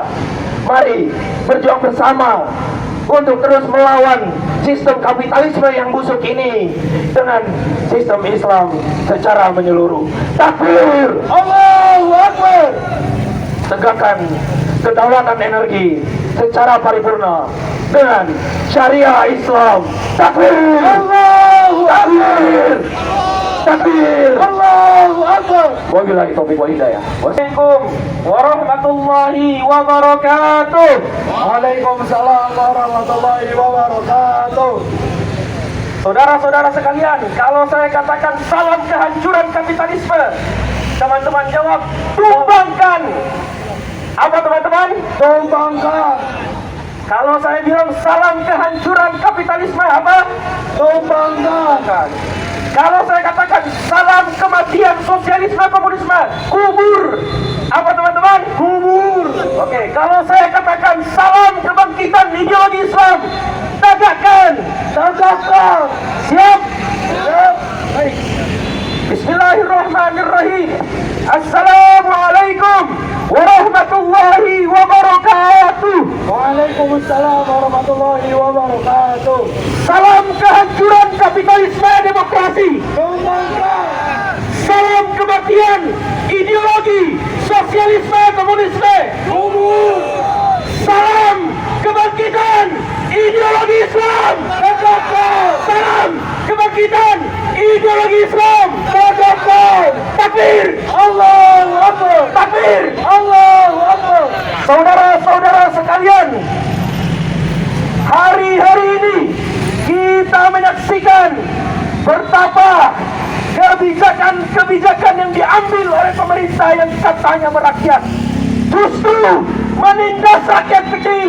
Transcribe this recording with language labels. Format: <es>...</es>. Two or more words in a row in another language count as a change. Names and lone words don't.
<id>Mari berjuang bersama untuk terus melawan sistem kapitalisme yang busuk ini dengan sistem Islam secara menyeluruh.</id> <ar>تكبير! الله أكبر!</ar> <id>Tegakkan kedaulatan energi secara paripurna dengan syariah Islam.</id> <ar>Takbir! الله أكبر! تكبير! الله أكبر! وبالله التوفيق والهداية. السلام عليكم ورحمة الله وبركاته. وعليكم السلام ورحمة الله وبركاته.</ar> <id>Saudara-saudara sekalian, kalau saya katakan salam kehancuran kapitalisme, teman-teman jawab tumbangkan. Apa teman-teman? Tumbangkan. Kalau saya bilang salam kehancuran kapitalisme, apa? Tumbangkan. Kalau saya katakan salam kematian sosialisme komunisme, kubur. Apa teman-teman? Kubur. Oke, kalau saya katakan salam kebangkitan ideologi Islam, tegakkan. Tegakkan. Siap? Siap. Baik.</id> <ar>بسم الله الرحمن الرحيم. السلام عليكم ورحمة الله وبركاته. وعليكم السلام ورحمة الله وبركاته.</ar> <id>Salam kehancuran kapitalisme demokrasi. Tumbangkan. Salam kematian ideologi sosialisme komunisme. Kubur. Salam kebangkitan ideologi Islam. Tegakkan. Salam kebangkitan ideologi Islam. Tegakkan.</id> <ar>Takbir. الله أكبر. Takbir. الله أكبر.</ar> <id>Saudara-saudara sekalian, hari-hari ini kita menyaksikan betapa kebijakan-kebijakan yang diambil oleh pemerintah yang katanya merakyat justru menindas rakyat kecil.</id>